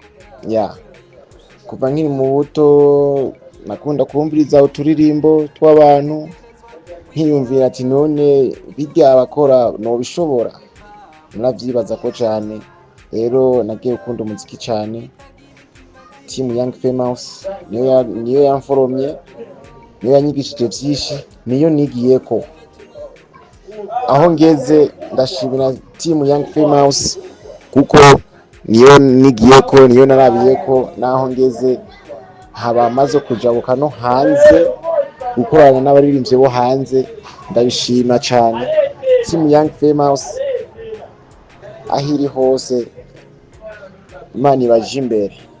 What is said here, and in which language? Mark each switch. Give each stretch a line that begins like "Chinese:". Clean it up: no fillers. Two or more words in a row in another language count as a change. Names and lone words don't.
Rundi: Kuva nkiri mu buto nakunda kumviriza uturirimbo tw'abantu, nkiyumvira ati none bijya bakora no bishobora, navyibaza ko cyane. Rero nagiye gukunda umuziki cyane. Team Young Famous niyo yamforomye, niyo yanyigishije byinshi, niyo nigiyeko. Aho ngeze ndashimira Team Young Famous kuko niyo nigiyeko, niyo narabiyeko, naho ngeze haba maze kujabuka no hanze gukorana n'abaririmbyi bo hanze, ndabishima cyane. Team Young Famous ahiri hose, Imana ibaje imbere.